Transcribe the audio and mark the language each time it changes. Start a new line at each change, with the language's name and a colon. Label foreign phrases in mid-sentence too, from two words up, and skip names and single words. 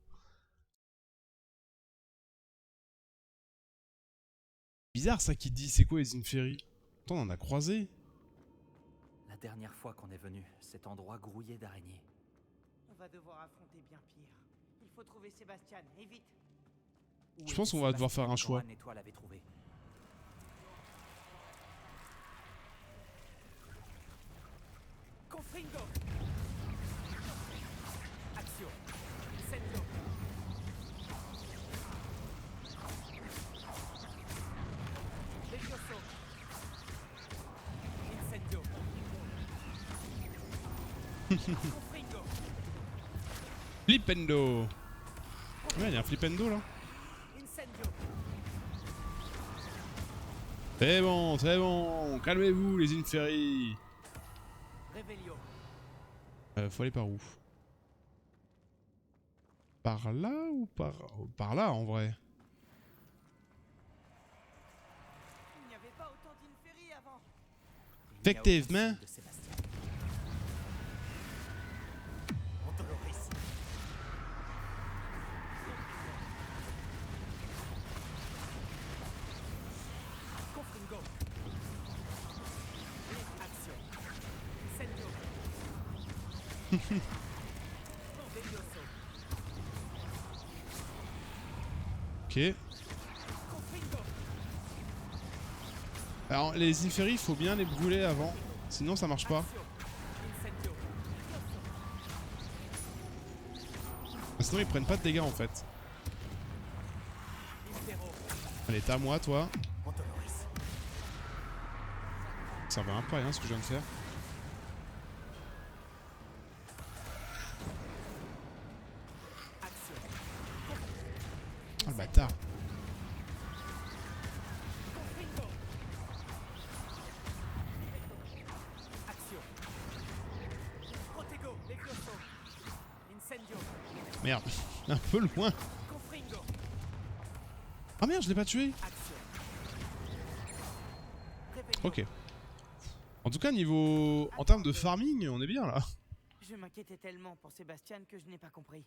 French: Bizarre ça qui dit, c'est quoi les Inferi? Attends, on en a croisé. La dernière fois qu'on est venu, cet endroit grouillait d'araignées. On va devoir affronter bien pire. Il faut trouver Sébastien, et vite. Je pense qu'on va devoir faire un choix. Anne et toi l'avez trouvé. Confringo. Action. Incendio. Levioso. Incendio. Confringo. Flipendo. Ouais, il y a un Flipendo là. Incendio. C'est bon, calmez-vous les Inferi. Revelio. Faut aller par où? Par là ou par là en vrai? Il n'y avait pas autant d'Inferi avant. Effectivement. De Sébastien. Ontoloris. Confringo. Action. Incendio. Levioso. Ok. Confringo. Alors les Inferi, faut bien les brûler avant, sinon ça marche pas. Action. Incendio. Sinon ils prennent pas de dégâts en fait. Impero. Allez, t'es à moi toi. Ontoloris. Ça servait un peu à rien ce que je viens de faire. Action. Ah le bâtard. Confringo. Action. Protego. Levioso. Incendio. Merde, un peu loin. Confringo. Ah merde, je l'ai pas tué. Action. Revelio. Ok. En tout cas en termes de farming, on est bien là. Je m'inquiétais tellement pour Sébastien que je n'ai pas compris.